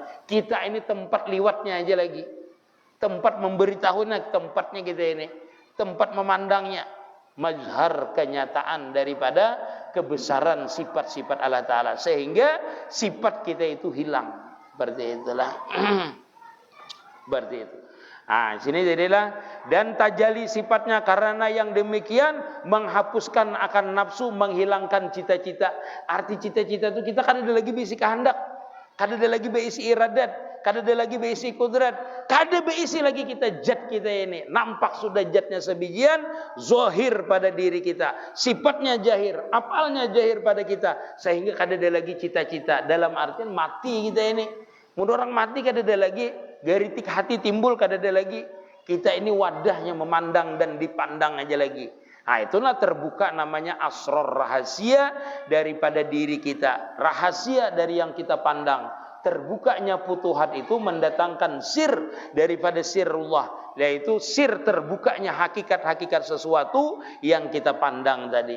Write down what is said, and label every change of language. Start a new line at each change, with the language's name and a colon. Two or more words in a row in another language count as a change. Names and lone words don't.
Indonesian: Kita ini tempat liwatnya aja lagi, tempat memberitahunya, tempatnya kita ini, tempat memandangnya, mazhar kenyataan daripada kebesaran sifat-sifat Allah Ta'ala, sehingga sifat kita itu hilang. Berarti itulah. Berarti itu. Nah, sini jadilah, dan tajali sifatnya karena yang demikian menghapuskan akan nafsu, menghilangkan cita-cita.
Banjar: Arti cita-cita itu kita kan ada lagi berisi kehendak, kada ada lagi berisi iradat, kada ada lagi berisi kudrat, kada berisi lagi kita jat kita ini. Nampak sudah jatnya sebijian, zohir pada diri kita, sifatnya jahir, apalnya jahir pada kita, sehingga kada ada lagi cita-cita. Dalam artian mati kita ini. Mudah orang mati kada ada lagi, garitik hati timbul kada ada lagi.
Indonesian: Kita ini wadahnya memandang dan dipandang aja lagi. Nah, itulah terbuka namanya asrar, rahasia daripada diri kita, rahasia dari yang kita pandang. Terbukanya futuhat itu mendatangkan sir daripada sirullah, yaitu sir terbukanya hakikat-hakikat sesuatu yang kita pandang tadi.